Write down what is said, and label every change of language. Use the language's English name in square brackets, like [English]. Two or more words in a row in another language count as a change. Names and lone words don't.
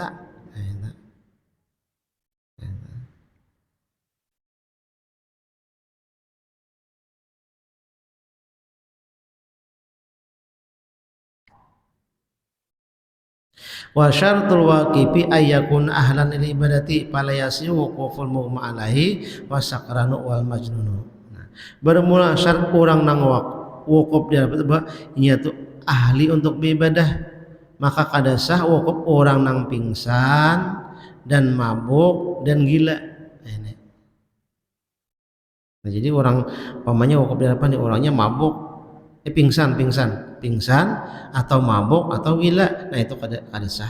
[Arabic] Nah, وشرط الواقف أن يكون أهلا للعبادة فلا يصح وقوف المغمى عليه والسكران والمجنون. [Banjar] Nah, bermula syarat orang nang wukuf dia apa inya tuh ahli untuk beribadah maka kada sah wukuf orang nang pingsan dan mabuk dan gila. Nah, jadi orang pamannya wukuf di apa nih orangnya mabuk pingsan atau mabuk atau gila, nah itu kada sah.